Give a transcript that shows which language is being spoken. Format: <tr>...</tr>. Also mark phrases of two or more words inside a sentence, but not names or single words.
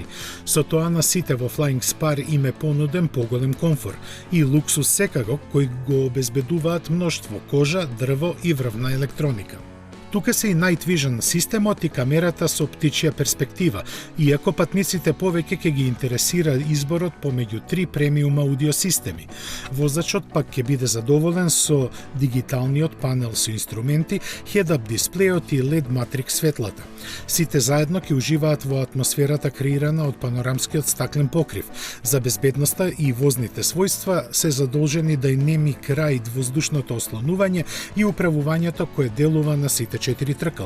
<mk>Со тоа на сите во Flying Spar им е понуден поголем комфор и луксус секако кој го обезбедуваат мноштво кожа, дрво и врвна електроника. Тука се и Night Vision системот и камерата со птичја перспектива, иако патниците повеќе ќе ги интересира изборот помеѓу 3 премиум аудио системи. Возачот пак ќе биде задоволен со дигиталниот панел со инструменти, head-up дисплејот и LED матрикс светлата. Сите заедно ќе уживаат во атмосферата креирана од панорамскиот стаклен покрив. За безбедноста и возните својства се задолжени да неми крај воздушното ослонување и управувањето кое делува на сите 4 тркала.</mk>